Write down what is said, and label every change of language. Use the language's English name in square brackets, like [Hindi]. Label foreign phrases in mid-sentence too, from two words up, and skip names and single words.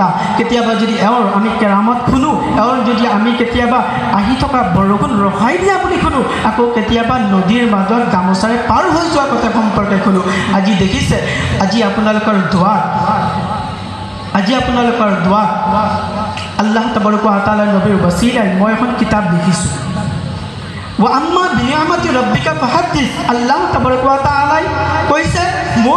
[Assamese] কেতিয়াবা যদি এওঁৰ আমি কেৰামত শুনো, এওঁৰ যদি আমি কেতিয়াবা আহি থকা বৰষুণ ৰখাই দিয়া বুলি শুনো, আকৌ কেতিয়াবা নদীৰ মাজত গামোচাৰে পাৰ হৈ যোৱা কথা সম্পৰ্কে শুনো। আজি দেখিছে, আজি আপোনালোকৰ দোৱাত, আজি আপোনালোকৰ দোৱাত [Arabic] الله تبارك وتعالى [Assamese] নবীৰ ৱাছিলাই মই এখন কিতাপ লিখিছোঁ, [Arabic] وأما بنعمة ربك فحدث. الله تبارك وتعالى [Assamese] কৈছে, মোৰ